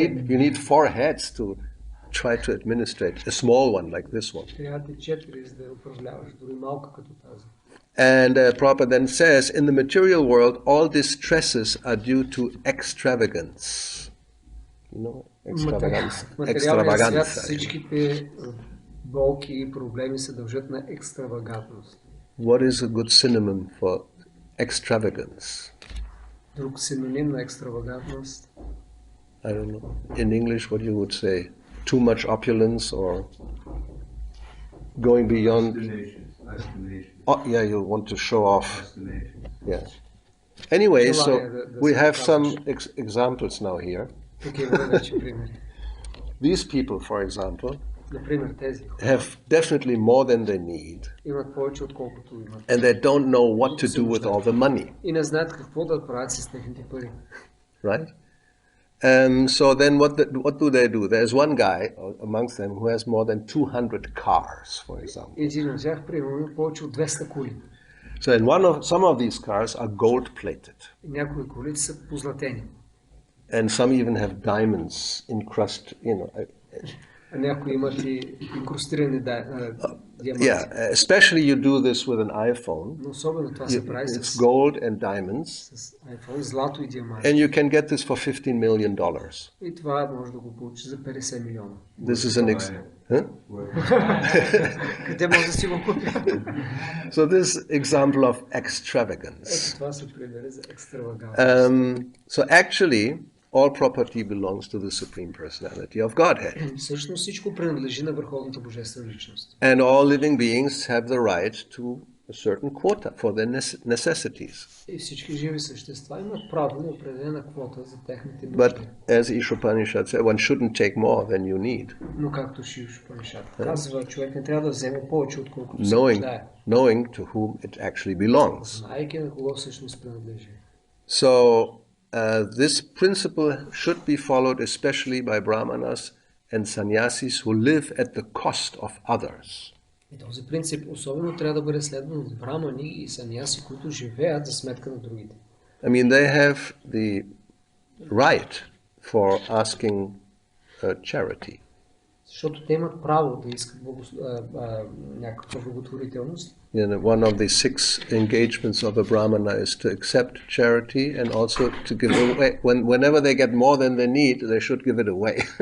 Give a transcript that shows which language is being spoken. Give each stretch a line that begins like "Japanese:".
English: You need 4 heads to try to administrate a small one like this one.
Bulgarian: Трябва да 4, за да управляваш, дори малка като тази.
English: And Prabhupada then says, in the material world, all distresses are due to extravagance. You know, extravagance.
Bulgarian: Материалният свят, всичките болки и проблеми се дължат на екстравагантност.
English: What is a good synonym for extravagance?
Bulgarian: Друг синоним на екстравагантност.
English: I don't know. In English, what you would say? Too much opulence or going beyond. Oh, yeah, you want to show off. Yeah. Anyway, so we have some examples now here.
Bulgarian: Тук има вече примери.
English: These people, for example,
Bulgarian: Например, тези
English: have definitely more than they need,
Bulgarian: имат повече отколкото имат.
English: and they don't know what to do with all the money,
Bulgarian: И не знаят какво да правят с техните пари.
English: right? So then what do they do? There's one guy amongst them who has more than 200 cars, for example.
Bulgarian: Един от тях, примерно, повече от 200 коли.
English: So in some of these cars are gold-plated,
Bulgarian: И някои коли са позлатени.
English: and some even have diamonds encrusted,
Bulgarian: А някои имат и инкрустирани диаманти.
English: Yeah, especially you do this with an iPhone.
Bulgarian: Но особено това се прави
English: It's
Bulgarian: с
English: gold and diamonds,
Bulgarian: iPhone, злато и диаманти.
English: and you can get this for $15 million.
Bulgarian: И това може да го получиш за 50 милиона.
English: This is an huh?
Bulgarian: Къде може да си го купи?
English: So this example of extravagance.
Bulgarian: Това са примери за екстравагантност.
English: So actually, all property belongs to the Supreme Personality of Godhead.
Bulgarian: Всъщност всичко принадлежи на Върховната Божествена личност.
English: And all living beings have the right to a certain quota for their necessities.
Bulgarian: И всички живи същества имат право на определена квота за техните нужди.
English: But as Ishopanishad said, one shouldn't take more than you need.
Bulgarian: Но както Ishopanishad казва, човек не трябва да вземе повече, отколкото се нуждае.
English: Knowing to whom it actually belongs.
Bulgarian: Знаейки на кого всъщност принадлежи.
English: So this principle should be followed especially by brahmanas and sannyasis who live at the cost of others.
Bulgarian: И този принцип особено трябва да бъде следван от брамани и саньяси, които живеят за сметка на другите.
English: I mean, they have the right for asking charity.
Bulgarian: Защото те имат право да искат някаква благотворителност.
English: One of the 6 engagements of a brahmana is to accept charity and also to give away. Whenever they get more than they need, they should give it away.